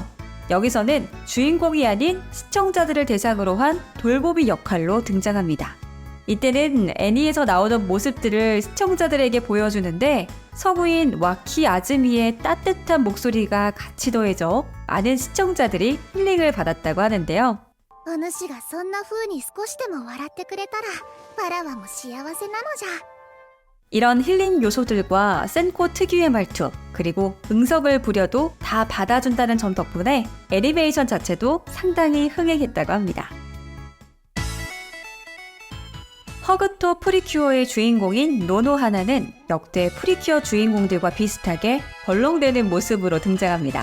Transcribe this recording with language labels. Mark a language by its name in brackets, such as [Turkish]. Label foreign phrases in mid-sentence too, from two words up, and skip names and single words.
[Korean] 여기서는 주인공이 아닌 시청자들을 대상으로 한 돌보미 역할로 등장합니다. 이때는 애니에서 나오는 모습들을 시청자들에게 보여주는데 성우인 와키 아즈미의 따뜻한 목소리가 같이 더해져 많은 시청자들이 힐링을 받았다고 하는데요. [Japanese] お主がそんな風に少しでも笑ってくれたらわらわも幸せなのじゃ。 [Korean] 이런 힐링 요소들과 센코 특유의 말투, 그리고 응석을 부려도 다 받아준다는 점 덕분에 애니메이션 자체도 상당히 흥행했다고 합니다. 허그토 프리큐어의 주인공인 노노하나는 역대 프리큐어 주인공들과 비슷하게 벌렁대는 모습으로 등장합니다.